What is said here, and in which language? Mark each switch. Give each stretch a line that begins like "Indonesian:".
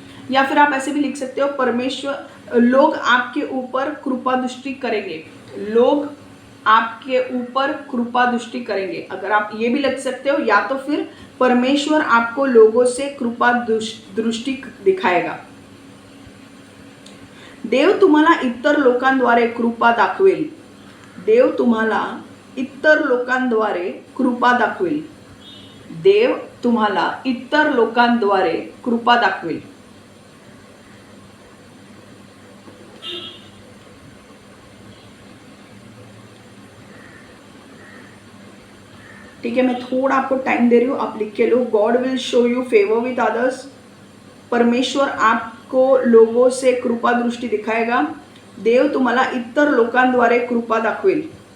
Hindi: या फिर आप ऐसे भी लिख सकते हो, परमेश्वर लोग आपके ऊपर कृपा दृष्टि करेंगे. लोग आपके ऊपर कृपा दृष्टि करेंगे. अगर आप ये भी लिख सकते हो, या तो फिर परमेश्वर आपको लोगों से कृपा दृष्टि दिखाएगा.
Marathi: देव तुम्हाला इतर लोकांद्वारे कृपा दाखवेल. देव तुम्हाला इतर लोकांद्वारे कृपा दाखवेल. देव तुम्हाला इतर लोकांद्वारे कृपा दाखवेल.
Hindi: ठीक है, मैं थोड़ा आपको टाइम दे रही हूँ, आप लिख के लो.
English: God will show you favour with others.
Hindi: परमेश्वर आपको लोगों से कृपा दृष्टी दिखाएगा.
Marathi: देव तुम्हाला इतर लोकांद्वारे कृपा दाखवेल.